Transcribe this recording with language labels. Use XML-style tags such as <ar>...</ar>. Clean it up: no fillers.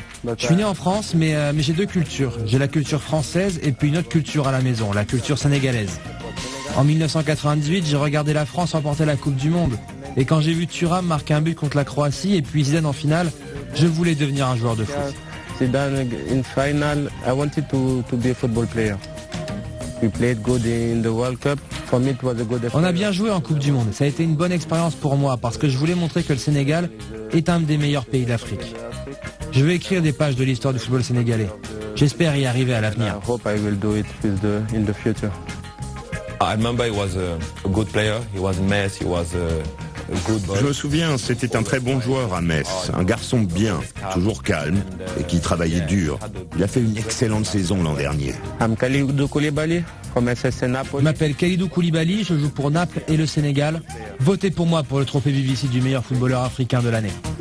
<fr>Je suis né en France, mais j'ai deux cultures. J'ai la culture française et puis une autre culture à la maison, la culture sénégalaise. En 1998, j'ai regardé la France remporter la Coupe du Monde. Et quand j'ai vu Thuram marquer un but contre la Croatie et puis Zidane en finale, je voulais devenir un joueur de foot.</fr> <en>Zidane in final, I wanted to be a football player. We played good in the World Cup. For me, it was a good experience.</en> <fr>On a bien joué en Coupe du Monde. Ça a été une bonne expérience pour moi parce que je voulais montrer que le Sénégal est un des meilleurs pays d'Afrique. Je veux écrire des pages de l'histoire du football sénégalais. J'espère y arriver à l'avenir.</fr> <en>I hope I will do it in the future. I remember he was a good player. He was in Metz. He was a good boy.</en> <fr>Je me souviens, c'était un très bon joueur à Metz, un garçon bien, toujours calme et qui travaillait dur. Il a fait une excellente saison l'an dernier. Je m'appelle Kalidou Koulibaly, je joue pour Naples et le Sénégal. Votez pour moi pour le trophée BBC du meilleur footballeur africain de l'année.</fr>